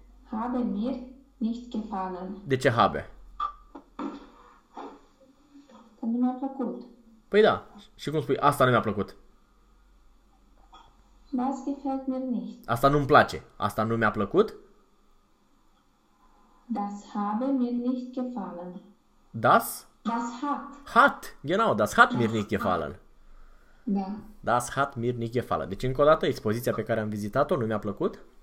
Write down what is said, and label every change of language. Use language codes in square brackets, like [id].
[de] Habe mir nicht gefallen. [ro] De ce habe? Nu mi-a plăcut. Păi da, și cum spui, asta nu mi-a plăcut. [de] Das gefällt mir nicht. [ro] Asta nu-mi place, asta nu mi-a plăcut. [de] Das habe mir nicht gefallen. Das Das hat. hat, genau, das hat mir Das nicht gefallen. hat. Da. Das hat mir nicht gefallen. [ro] Deci, încă o dată, expoziția pe care am vizitat-o nu mi-a plăcut.